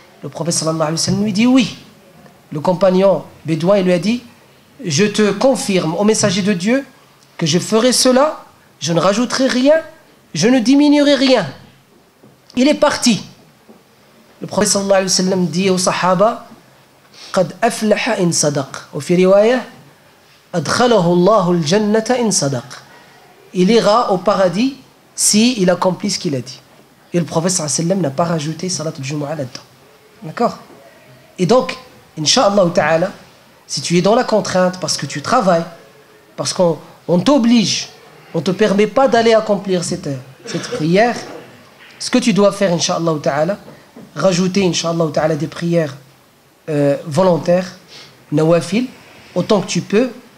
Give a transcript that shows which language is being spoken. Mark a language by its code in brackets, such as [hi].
[fr] Le prophète sallallahu alayhi wa sallam lui dit oui. Le compagnon bédouin lui a dit: je te confirme, ô messager de Dieu, que je ferai cela, je ne rajouterai rien, je ne diminuerai rien. Il est parti. Le prophète sallallahu alayhi wa sallam dit aux sahaba: [ar] قد أفلح إن صدق. وفي رواية أدخله الله الجنة إن صدق. [fr] Il ira au paradis si il accomplit ce qu'il a dit. Et le prophète sallallahu alayhi wa sallam n'a pas rajouté salat al-Jumu'ah là-dedans. D'accord? Et donc, Inch'Allah ta'ala, si tu es dans la contrainte parce que tu travailles, parce qu'on t'oblige, on ne te permet pas d'aller accomplir cette prière, ce que tu dois faire, Inch'Allah ta'ala, rajouter, Inch'Allah ta'ala, des prières volontaires, nawafil, autant que tu peux.